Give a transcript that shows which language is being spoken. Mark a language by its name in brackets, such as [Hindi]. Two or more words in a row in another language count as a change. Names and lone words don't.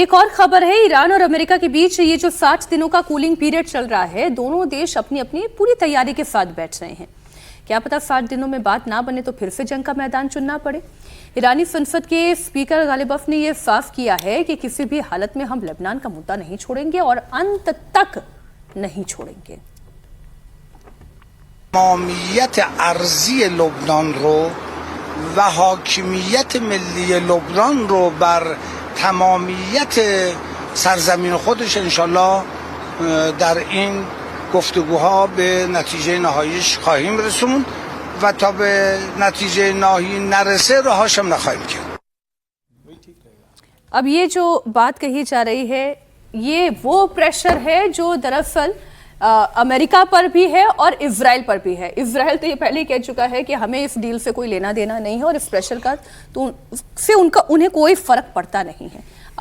[Hindi] एक और खबर है, ईरान और अमेरिका के बीच ये जो 60 दिनों का [English] cooling period [Hindi] चल रहा है, दोनों देश अपनी अपनी पूरी तैयारी के साथ बैठ रहे हैं। क्या पता 60 दिनों में बात ना बने तो फिर से जंग का मैदान चुनना पड़े। ईरानी संसद के स्पीकर गालिबफ ने यह साफ किया है कि किसी भी हालत में हम लेबनान का मुद्दा नहीं छोड़ेंगे और अंत तक नहीं छोड़ेंगे। [Persian] تمامیت ارضی لبنان رو و حاکمیت ملی لبنان رو بر تمامیت سرزمین خودش انشالله در این گفتگوها به نتیجه نهاییش خواهیم رسوند و تا به نتیجه نهایی نرسه راهاش هم نخواهیم کرد. [Hindi] अब ये जो बात कही जा रही है, ये वो प्रेशर है जो दरअसल अमेरिका पर भी है और इजराइल पर भी है। इजराइल तो ये पहले ही कह चुका है कि हमें इस डील से कोई लेना देना नहीं है और इस प्रेशर का तो से उन्हें कोई फर्क पड़ता नहीं है।